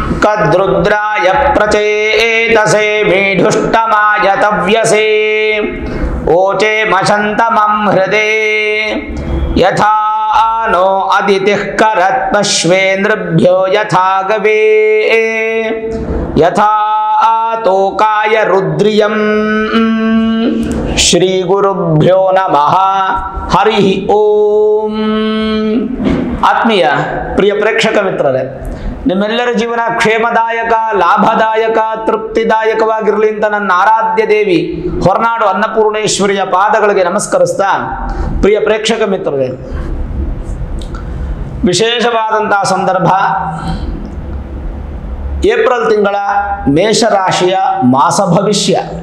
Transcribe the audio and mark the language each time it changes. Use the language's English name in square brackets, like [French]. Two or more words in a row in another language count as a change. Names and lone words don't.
[Sanskrit] तद्रुद्राय प्रचेतसे मीढुष्टमाय तव्यसे ओचे मशन्तमं हृदे यथा नो अदितिः करत्पश्वेन्द्रभ्यो यथा गवे यथा तोकाय रुद्रियं श्री गुरुभ्यो नमः हरि ओम। [Kannada] ಆತ್ಮೀಯ ಪ್ರಿಯ ಪ್ರೇಕ್ಷಕ ಮಿತ್ರರೇ, ನಿಮ್ಮೆಲ್ಲರ ಜೀವನ ಕ್ಷೇಮದಾಯಕ, ಲಾಭದಾಯಕ, ತೃಪ್ತಿದಾಯಕವಾಗಿರಲಿ ಅಂತ ನನ್ನ ಆರಾಧ್ಯ ದೇವಿ ಹೊರನಾಡು ಅನ್ನಪೂರ್ಣೇಶ್ವರಿಯ ಪಾದಗಳಿಗೆ ನಮಸ್ಕರಿಸ್ತಾ, ಪ್ರಿಯ ಪ್ರೇಕ್ಷಕ ಮಿತ್ರರೇ, ವಿಶೇಷವಾದಂತಹ ಸಂದರ್ಭ ಏಪ್ರಿಲ್ ತಿಂಗಳ ಮೇಷರಾಶಿಯ ಮಾಸ ಭವಿಷ್ಯ.